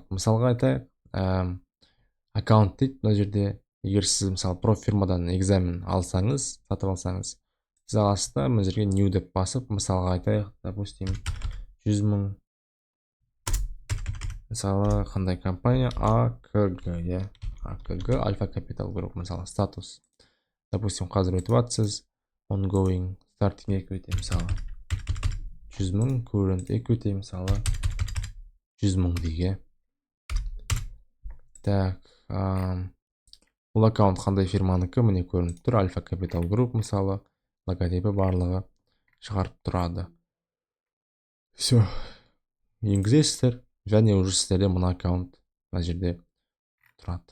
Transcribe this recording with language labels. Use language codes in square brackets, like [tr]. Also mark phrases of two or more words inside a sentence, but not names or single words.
[kk] Мысалға айтайық, аккаунт дейді, мына жерде егер сіз мысалы профирмадан экзамен алсаңыз, сатып алсаңыз, сіз аласыздар, мына жерге new деп басып, мысалға айтайық, допустим, 100 000, мысалы қандай компания, AKG, AKG, Альфа Капитал Групп, мысалы статус, допустим, қазір өтіп атсыз, [en] ongoing, starting equity, мысалы 100 000, current equity, [kk] мысалы 100 000 деге. Так, бұл аккаунт қандай фирманыкі, міне көрініп тұр, Альфа Капитал Групп, мысалы логотипі барлығы шығарып тұрады. Все, енгізесіздер, және уже сіздерде мына аккаунт мына жерде тұрады.